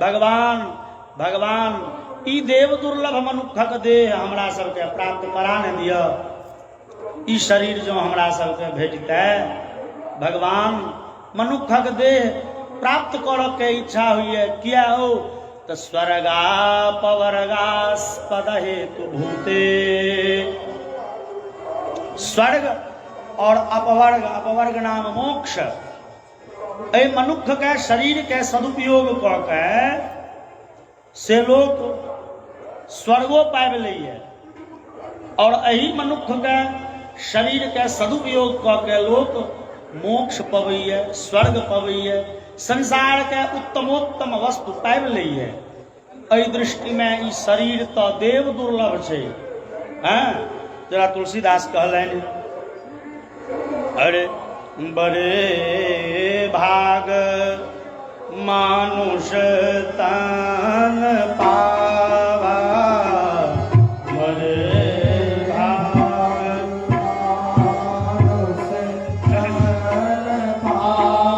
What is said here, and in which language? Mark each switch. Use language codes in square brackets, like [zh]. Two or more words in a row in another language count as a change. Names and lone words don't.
[mai] भगवान भगवान ई देव दुर्लभ मनुखक देह हमरा सबके प्राप्त करा न दिअ, ई शरीर जो हमरा सबके भेटतै, भगवान मनुखक देह प्राप्त करऽ के इच्छा होइए। [sa] किया हो? तऽ स्वर्गापवर्गास्पद हेतु भूते। [mai] स्वर्ग और अपवर्ग, अपवर्ग नाम मोक्ष, एहि मनुख के शरीर के सदुपयोग कऽ के से लोक स्वर्गो पाबि लैए, और एहि मनुख के शरीर के सदुपयोग कऽ के लोक मोक्ष पबैए, स्वर्ग पबैए, संसार के उत्तमोत्तम वस्तु पाबि लैए। एहि दृष्टि में ई शरीर तऽ देव दुर्लभ छै। जरा तुलसीदास कहलनि, अरे [awa] बड़े भाग मानुष तन पावा, बड़े भाग मानुष तन पावा।